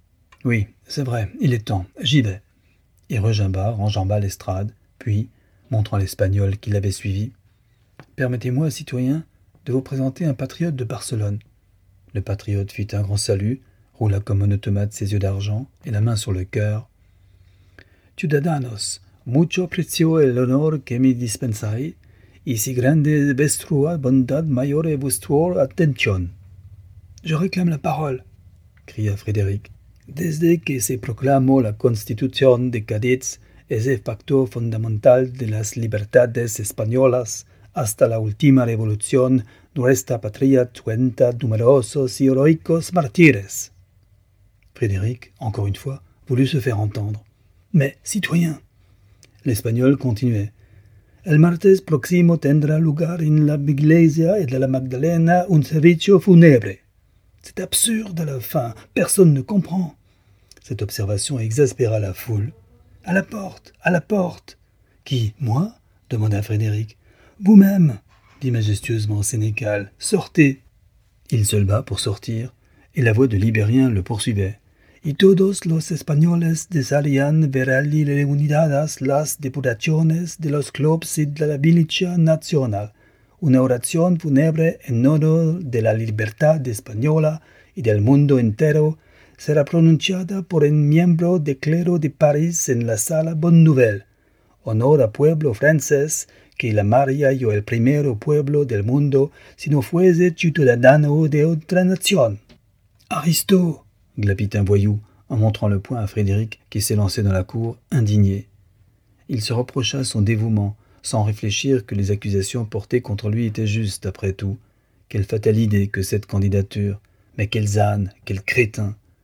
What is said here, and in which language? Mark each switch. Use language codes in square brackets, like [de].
[fr] « Oui, c'est vrai, il est temps, j'y vais. » Et Regimbard enjamba l'estrade, puis, montrant l'Espagnol qui l'avait suivi, « Permettez-moi, citoyen, de vous présenter un patriote de Barcelone. » Le patriote fit un grand salut, roula comme un automate ses yeux d'argent et la main sur le cœur. [es] « Ciudadanos !» Mucho aprecio el honor que me dispensáis, y si grande vuestra bondad mayor es vuestra atención. [fr] Je réclame la parole, cria Frédéric. [es] Desde que se proclamó la Constitución de Cádiz, ese facto fundamental de las libertades españolas, hasta la última revolución, nuestra patria cuenta numerosos y heroicos mártires. [fr] Frédéric, encore une fois, voulut se faire entendre. Mais, citoyen, l'Espagnol continuait. [es] El martes próximo tendrá lugar en la iglesia de la Magdalena un servicio fúnebre. [fr] C'est absurde à la fin, personne ne comprend. Cette observation exaspéra la foule. À la porte, à la porte. Qui, moi ? Demanda Frédéric. Vous-même, dit majestueusement Sénécal, sortez. Il se leva pour sortir, et la voix de Libérien le poursuivait. [es] Y todos los españoles desearían ver allí reunidas las deputaciones de los clubs y de la milicia nacional. Una oración fúnebre en honor de la libertad española y del mundo entero será pronunciada por un miembro de clero de París en la sala Bonne Nouvelle. Honor a pueblo francés que la maría yo el primero pueblo del mundo si no fuese ciudadano de otra nación. [fr] Aristo, glapit un voyou en montrant le poing à Frédéric qui s'élançait dans la cour, indigné. Il se reprocha son dévouement, sans réfléchir que les accusations portées contre lui étaient justes, après tout. Quelle fatale idée que cette candidature! Mais quels ânes, quels crétins!